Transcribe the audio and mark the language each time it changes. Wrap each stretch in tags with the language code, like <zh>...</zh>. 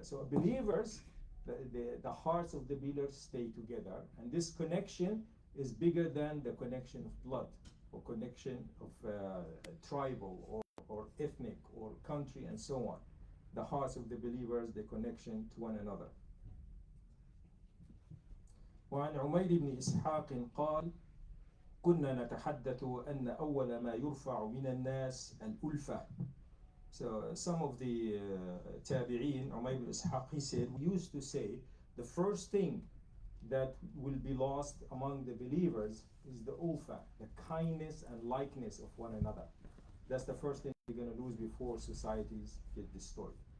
<en>So believers, the hearts of the believers stay together, and this connection is bigger than the connection of blood or connection of tribal or ethnic or country and so on. The hearts of the believers, the connection to one another.</en> <ar>وعن عمير بن إسحاق قال كنا نتحدث أن أول ما يرفع من الناس الألفة.</ar> <en>So some of the tabi'een, Umayr ibn Ishaq, he said, we used to say the first thing that will be lost among the believers is the ulfa, the kindness and likeness of one another. That's the first thing we're going to lose before societies get destroyed.</en>